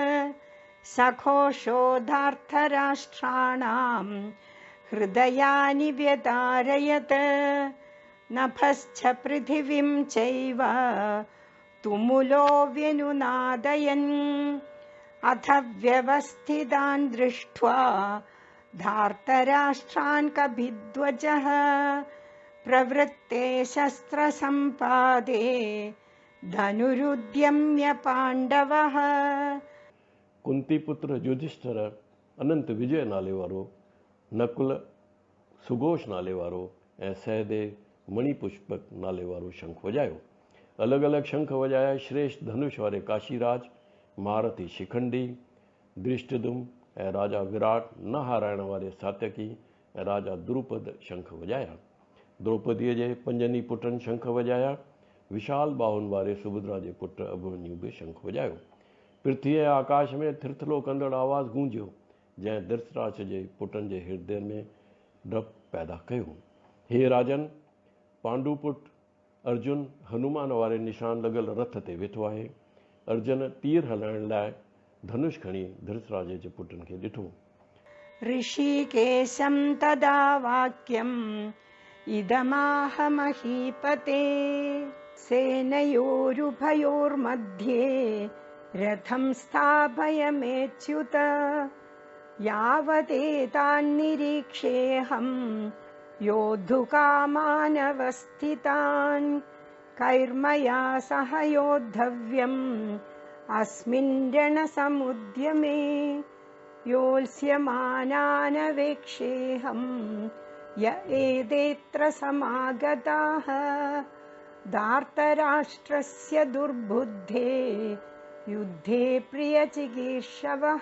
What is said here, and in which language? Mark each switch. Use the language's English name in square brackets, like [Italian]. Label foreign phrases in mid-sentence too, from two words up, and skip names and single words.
[Sanskrit] सघोषोधार्तराष्ट्राणां हृदयानि व्यधारयत् नभश्च पृथिवीं चैव तुमुलो व्यनुनादयन् अथ व्यवस्थितान् दृष्ट्वा धार्तराष्ट्रान् कपिध्वजः प्रवृत्ते शस्त्रसम्पादे धनुरुद्यम्य पांडवः। [Sindhi] कुंती पुत्र युधिष्ठिर अनंत विजय नाले वारो, नकुल सुघोष नाले वारो ऐं सहदेव मणिपुष्पक नाले वारो शंख वजायो। अलग अलग शंख वजाया श्रेष्ठ धनुष वारे काशीराज, महारथी शिखंडी, दृष्टदुम ऐं राजा विराट न हारायण वारे सात्यकी ऐं राजा द्रुपद शंख वजाया। द्रौपदीअ जे पंजनी पुटनि शंख वजाया। विशाल बाहुन वारे सुभद्रा जे पुट अभिमन्यु बि शंख वजायो। पृथ्वी ऐं आकाश में थिरथिलो कंदड़ आवाज़ गूंजियो, जंहिं धृतराष्ट्र जे पुटनि जे हृदय में डपु पैदा कयो। हे राजन, पांडुपुट अर्जुन हनुमान वारे निशान लॻल रथ ते वेठो आहे। अर्जुन तीर हलाइण लाइ धनुष खणी धृतराष्ट्र जे पुटनि खे ॾिठो। [Sanskrit] ऋषिकेशं तदा वाक्यम् इदमाह महीपते सेनयोरुभयोर्मध्ये रथं स्थापयमेच्युत यावदेतान्निरीक्षेऽहं योद्धुकामानवस्थितान् कैर्मया सह योद्धव्यम् अस्मिन् रणसमुद्यमे योत्स्यमानानवेक्षेऽहं य एदेऽत्र समागताः धार्तराष्ट्रस्य दुर्बुद्धे युद्धे प्रियचिकीर्षवः।